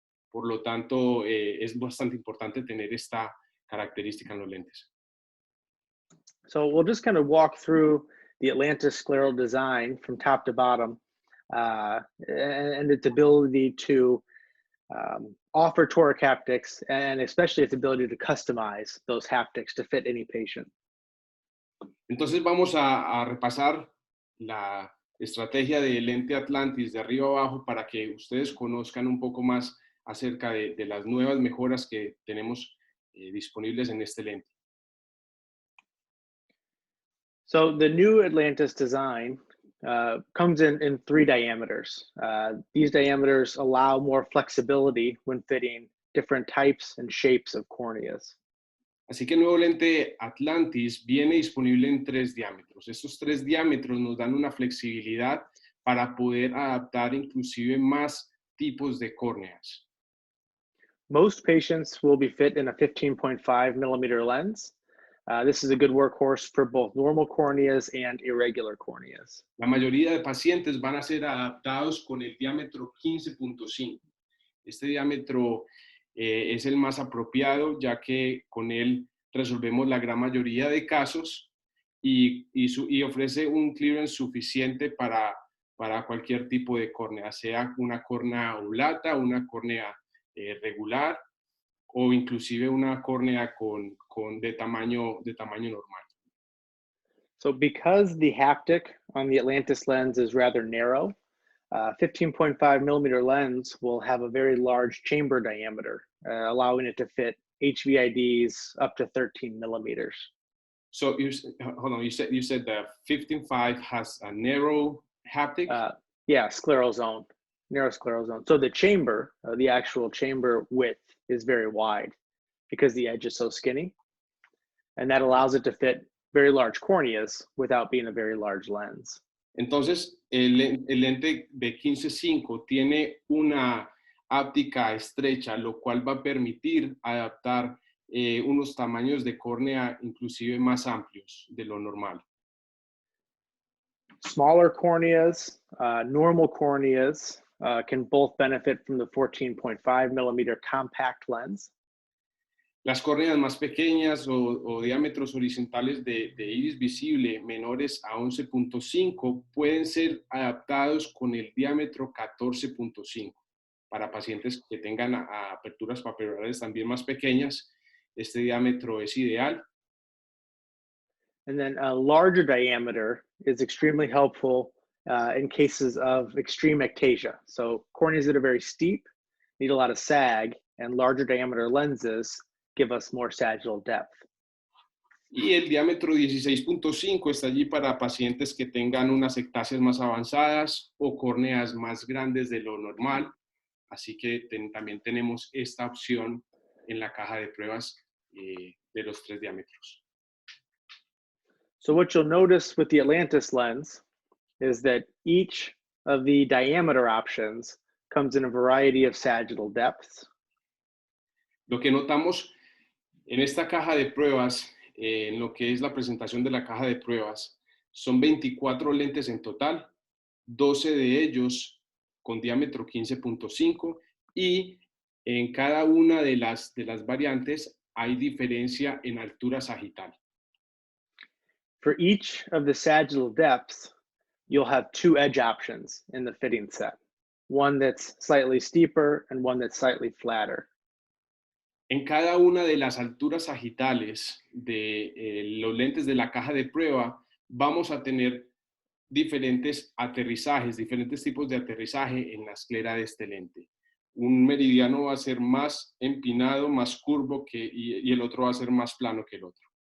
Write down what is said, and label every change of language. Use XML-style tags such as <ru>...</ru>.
<es>Por lo tanto, es bastante importante tener esta característica en los lentes.</es> <en>So we'll just kind of walk through the Atlantis scleral design from top to bottom and its ability to offer toric haptics and especially its ability to customize those haptics to fit any patient.</en> <es>Entonces vamos a repasar la estrategia del lente Atlantis de arriba abajo para que ustedes conozcan un poco más acerca de las nuevas mejoras que tenemos disponibles en este lente.</es> <en>So the new Atlantis design comes in 3 diameters. These diameters allow more flexibility when fitting different types and shapes of corneas.</en> <es>Así que el nuevo lente Atlantis viene disponible en 3 diámetros. Estos 3 diámetros nos dan una flexibilidad para poder adaptar inclusive más tipos de córneas.</es> <en>Most patients will be fit in a 15.5 millimeter lens. This is a good workhorse for both normal corneas and irregular corneas.</en> <es>La mayoría de pacientes van a ser adaptados con el diámetro 15.5. Este diámetro es el más apropiado, ya que con él resolvemos la gran mayoría de casos y ofrece un clearance suficiente para cualquier tipo de córnea, sea una córnea oblata, una córnea regular o inclusive una córnea de tamaño normal.</es> <en>So because the haptic on the Atlantis lens is rather narrow, 15.5 millimeter lens will have a very large chamber diameter, allowing it to fit HVIDs up to 13 millimeters. So hold on, you said that 15.5 has a narrow haptic? Yeah, scleral zone, narrow scleral zone. So the chamber, the actual chamber width is very wide because the edge is so skinny. And that allows it to fit very large corneas without being a very large lens.</en> <es>Entonces, el lente de 15.5 tiene una áptica estrecha, lo cual va a permitir adaptar unos tamaños de córnea inclusive más amplios de lo normal.</es> <en>Smaller corneas, normal corneas can both benefit from the 14.5 millimeter compact lens.</en> <es>Las córneas más pequeñas o diámetros horizontales de iris visible menores a 11.5 pueden ser adaptados con el diámetro 14.5. Para pacientes que tengan aperturas papilolares también más pequeñas, este diámetro es ideal.</es> <en>And then a larger diameter is extremely helpful in cases of extreme ectasia. So corneas that are very steep need a lot of sag, and larger diameter lenses give us more sagittal depth.</en> <es>Y el diámetro 16.5 está allí para pacientes que tengan unas ectasias más avanzadas o córneas más grandes de lo normal. Así que también tenemos esta opción en la caja de pruebas de los 3 diámetros.</es> <en>So what you'll notice with the Atlantis lens is that each of the diameter options comes in a variety of sagittal depths.</en> <es>Lo que notamos en esta caja de pruebas, en lo que es la presentación de la caja de pruebas, son 24 lentes en total, 12 de ellos con diámetro 15.5 y En cada una de las variantes hay diferencia en altura sagital.</es> <en>For each of the sagittal depths, you'll have two edge options in the fitting set. One that's slightly steeper and one that's slightly flatter.</en> <es>En cada una de las alturas sagitales de los lentes de la caja de prueba, vamos a tener diferentes aterrizajes, diferentes tipos de aterrizaje en la esclera de este lente. Un meridiano va a ser más empinado, más curvo y el otro va a ser más plano que el otro.</es>